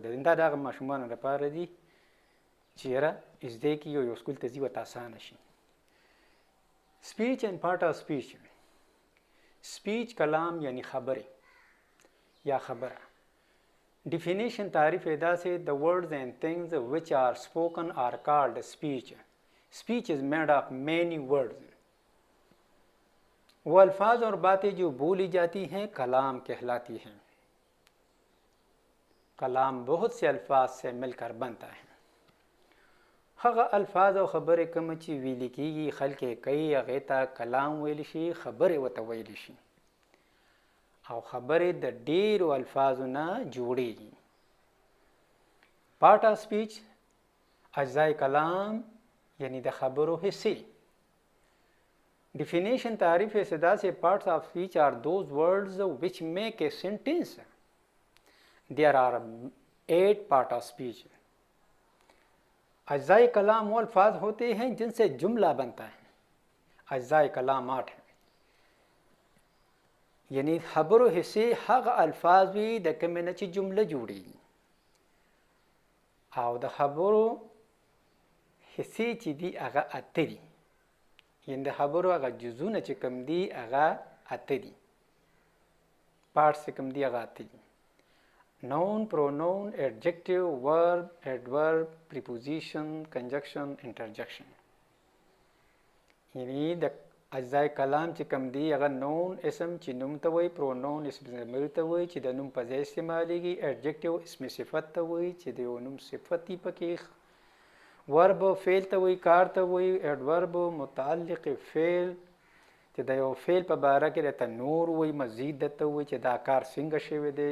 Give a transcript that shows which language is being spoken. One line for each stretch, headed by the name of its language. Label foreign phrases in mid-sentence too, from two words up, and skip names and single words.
Pashto: دا د هغه ماشومانو لپاره دي چې یاره زده کړي یو سکول ته ځي ورته اسانه شي.
English: speech and part of speech.
Pashto: سپیچ کلام یعنی خبرې یا خبره. ډیفینیشن تعریف یې داسې:
English: the words and things which are spoken are called speech. Speech is made of many words.
Urdu: وہ الفاظ اور باتیں جو بولی جاتی ہیں کلام کہلاتی ہیں. کلام بہت سے الفاظ سے مل کر بنتا ہے.
Pashto: هغه الفاظ او خبرې کوم چې ویل کېږي خلک یې کوي هغې ته کلام ویلی شي، خبرې ورته ویلی شي. او خبرې د ډیرو الفاظو نه جوړیږي.
English: part of speech
Pashto: اجزای کلام یعنی د خبرو حصې. ڈیفینیشن تعریف یې داسې:
English: parts of speech are those words which make a sentence. There are 8 parts of speech.
Urdu: اجزائے کلام وہ الفاظ ہوتے ہیں جن سے جملہ بنتا ہے. اجزائے کلام 8 ہیں.
Pashto: یعنی خبرو حصے هغه الفاظ وي د کومې نه چې جمله جوړېږي، او د خبرو حصې چې دي هغه 8 دي. یعنی د خبرو هغه جزونه چې کوم دي هغه 8 دي. پارټس چې کوم دي هغه 8 دي.
English: noun, pronoun, adjective, verb, adverb, preposition, conjunction, interjection.
Pashto: یعنی د اجزای کلام چې کوم دی هغه نون اسم چې نوم ته وایي، پرونون اسم ضمیر ته وایي چې د نوم په ځای استعمالیږي، ایڈجیکټیو اسم صفت ته وایي چې د یو نوم صفت یې پکې، ورب فعل ته وایي، کار ته وایي، ایڈورب متعلق فعل چې د یو فعل په باره کې درته نور وایي، مزید درته وایي چې دا کار څنګه شوی دی.